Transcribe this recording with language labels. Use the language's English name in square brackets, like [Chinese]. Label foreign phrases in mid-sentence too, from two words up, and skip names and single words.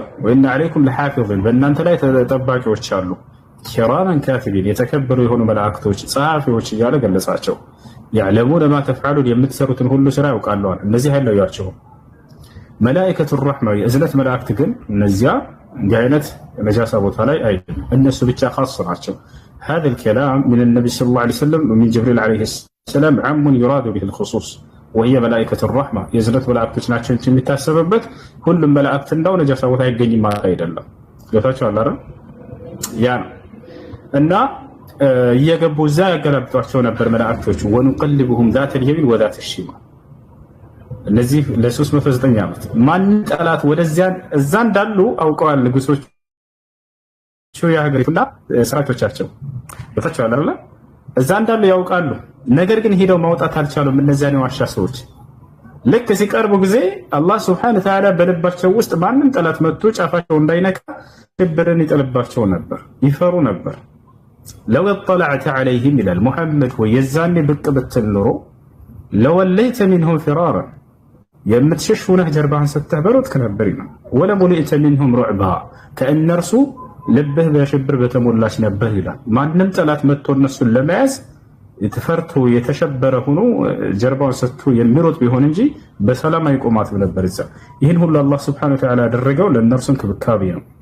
[Arabic] وإن عليكم لحافظين [Amharic] በእናንተ ላይ ጠባቂዎች አሉ። [Arabic] كراما كاتبين [Amharic] የተከበሩ የሆኑ መላእክቶች ጸሐፊዎች እያለ ገለጻቸው። [Arabic] يعلمون ما تفعلون [Amharic] የምትሰሩትን ሁሉ ስራ ያውቃለዋል። እነዚህ አይለያቸውም። [Arabic] ملائكة الرحمة [Amharic] የእዝነት መላእክት ግን እነዚያ እንዲህ አይነት ነጃሳ ቦታ ላይ አይገኙም። እነሱ ብቻ ኻስ ናቸው። [Arabic] هذا الكلام من النبي صلى الله عليه وسلم ومن جبريل عليه السلام عام يراد به الخصوص وهي ملائكة الرحمة [Amharic] የእዝነት መላእክቶች ናቸው እንጂ የሚታሰብበት ሁሉም መላእክት እንዳው ነጃሳ ቦታ አይገኝም ማለት አይደለም። ገብታችኋል አይደል? ያ እና እየገቡ እዛ ያገላብጧቸው ነበር መላእክቶቹ። [Arabic] ونقلبهم ذات اليمين وذات الشمال [Amharic] እነዚህ ለ309 ዓመት ማን ጠላት ወደዚያ እዛ እንዳሉ አውቀዋል ንጉሶች የሀገሪቱና ሰራዊቶቻቸው። በተቻለ አይደል? እዛ እንዳሉ ያውቃሉ። ነገር ግን ሄደው ማውጣት አልቻሉም። እነዚያን የዋሻ ሰዎች ልክ ሲቀርቡ ጊዜ አላህ [Arabic] سبحانه وتعالى [Amharic] በልባቸው ውስጥ ማንም ጠላት መጥቶ ጫፋቸው እንዳይነካ ሽብርን ይጥልባቸው ነበር፣ ይፈሩ ነበር። [Arabic] لو اطلعت عليهم [Amharic] ይላል ሙሐመድ ወይ የዛኔ ብቅ ብትል ኖሮ [Arabic] لوليت منهم فرارا [Amharic] የምትሸሽ ሆነህ ጀርባህን ሰጥተህ በሮጥክ ነበር ይላል። [Arabic] ولملئت منهم رعبا [Amharic] ከእነርሱ ልብህ በሽብር በተሞላች ነበር ይላል። ማንም ጠላት መጥቶ እነሱን ለመያዝ የተፈርቶ የተሸበረ ሆኖ ጀርባውን ሰጥቶ የሚሮጥ ቢሆን እንጂ በሰላም አይቆማትም ነበር እዛ። ይህን ሁሉ አላህ [Arabic] سبحانه وتعالى [Amharic] ያደረገው ለእነርሱ እንክብካቤ ነው።